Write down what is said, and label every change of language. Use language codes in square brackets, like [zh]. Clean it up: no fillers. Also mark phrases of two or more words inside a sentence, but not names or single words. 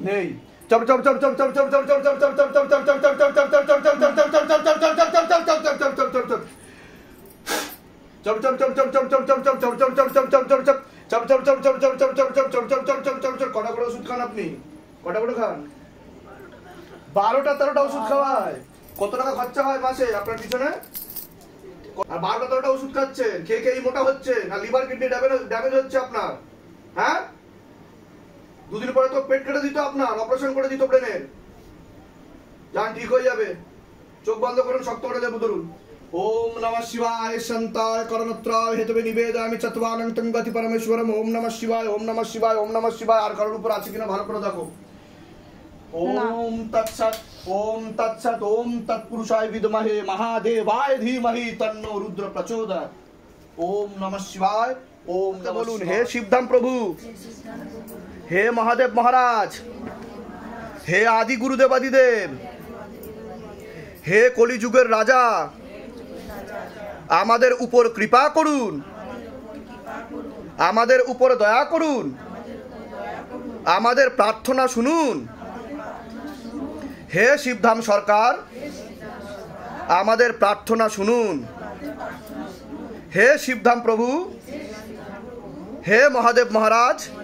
[bn] নেই কটা করে ওষুধ খান আপনি কটা করে খান 12টা 13টা ওষুধ খাওয়ায় কত টাকা খরচা হয় মাসে আপনার পিছনে আর 12টা 13টা ওষুধ খাচ্ছেন খেয়ে খেয়ে মোটা হচ্ছে না লিভার কিডনি ড্যামেজ হচ্ছে আপনার হ্যাঁ দুদিন পরে তো পেট কেটে দিত আপনার অপারেশন করে দিত ব্রেনের যান ঠিক হয়ে যাবে চোখ বন্ধ করুন শক্ত করে দেবো ধরুন [sa] ओम नमः शिवाय शांताय करणत्राय हेतवे निवेदयामि चत्वानंतं गति परमेश्वरम ओम नमः शिवाय ओम नमः शिवाय ओम नमः शिवाय [bn] আর কারোর উপর আছে কিনা ভালো করে দেখো [sa] ओम तत्सत ओम तत्पुरुषाय विद्महे महादेवाय धीमहि तन्नो रुद्र प्रचोदयात् ओम नमः शिवाय [bn] ওম বলুন হে শিবধাম প্রভু হে মহাদেব মহারাজ হে আদি গুরুদেব আদিদেব হে কলিযুগের রাজা আমাদের উপর কৃপা করুন আমাদের উপর দয়া করুন আমাদের প্রার্থনা শুনুন হে শিবধাম সরকার আমাদের প্রার্থনা শুনুন হে শিবধাম প্রভু হে মহাদেব মহারাজ